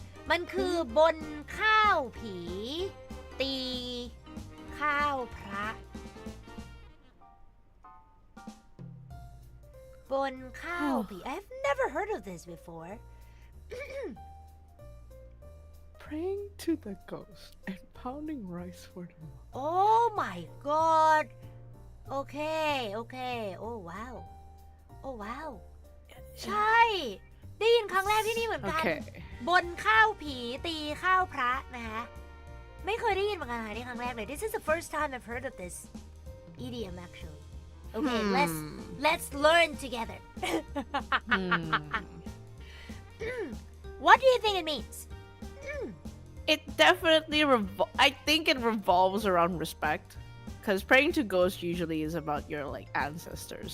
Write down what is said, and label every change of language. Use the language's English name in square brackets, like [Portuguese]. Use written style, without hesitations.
[Thai] มันคือบนข้าวผี ตีข้าวพระ บนข้าวผี [English] I've never heard of this before. Praying to the ghosts and pounding rice for the moon. Oh my god. Okay. Oh wow. Oh wow. [Thai] ใช่ ได้ยินครั้งแรกที่นี่เหมือนกัน [English] Okay. [Thai] บนข้าวผีตีข้าวพระนะคะไม่เคยได้ยินเหมือนกันค่ะนี่ครั้งแรกเลย [English] This is the first time I've heard of this idiom actually. Okay, let's learn together. What do you think it means? It definitely I think it revolves around respect. Because praying to ghosts usually is about your like ancestors.